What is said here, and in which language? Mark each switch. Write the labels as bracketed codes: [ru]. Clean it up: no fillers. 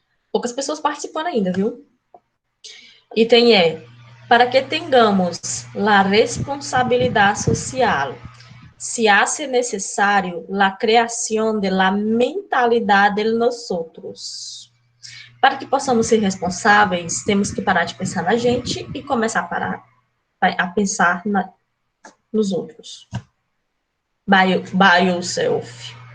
[pt] Poucas pessoas participando ainda, viu? Item E. [es] Para que tengamos la responsabilidad social, se hace necesario la creación de la mentalidad de nosotros. [pt] Para que possamos ser responsáveis, temos que parar de pensar na gente e começar a pensar nos outros. [en] By yourself.